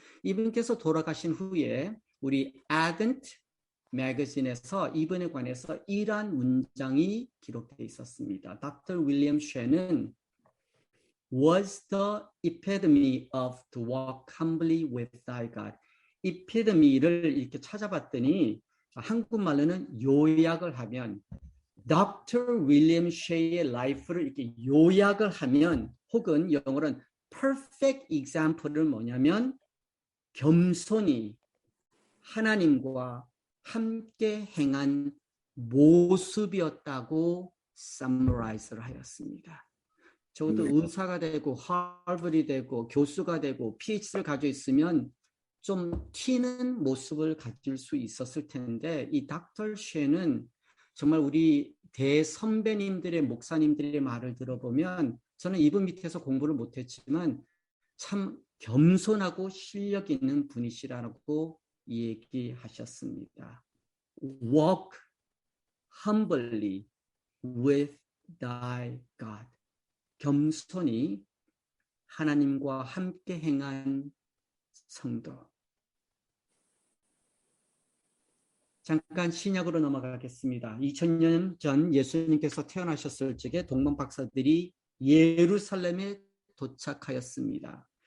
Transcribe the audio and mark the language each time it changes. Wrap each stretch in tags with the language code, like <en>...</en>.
<ko>이분께서 돌아가신 후에 우리 아덴트 매거진에서 이분에 관해서 이러한 문장이 기록되어 있었습니다.</ko> <en>Dr. William Shen은 was the epitome of to walk humbly with thy God.</en> <ko>epitome를 이렇게 찾아봤더니 한국말로는 요약을 하면 Dr. William Shea의 life를 이렇게 요약을 하면, 혹은 영어로는</ko> <en>perfect example</en> <ko>은 뭐냐면 겸손히 하나님과 함께 행한 모습이었다고 summmarize를 하였습니다. 적어도 의사가 되고 하버드이 되고 교수가 되고 PhD를 가지고 있으면 좀 튀는 모습을 가질 수 있었을 텐데, 이 닥터 쉐는 정말 우리 대선배님들의 목사님들의 말을 들어보면, 저는 이분 밑에서 공부를 못했지만 참 겸손하고 실력 있는 분이시라고 얘기하셨습니다.</ko> <en>Walk humbly with thy God.</en> <ko>겸손히 하나님과 함께 행한 성도. 잠깐 신약으로 넘어가겠습니다. 2000년 전 예수님께서 태어나셨을 적에 동문 박사들이 예루살렘에 도착하였습니다.</ko>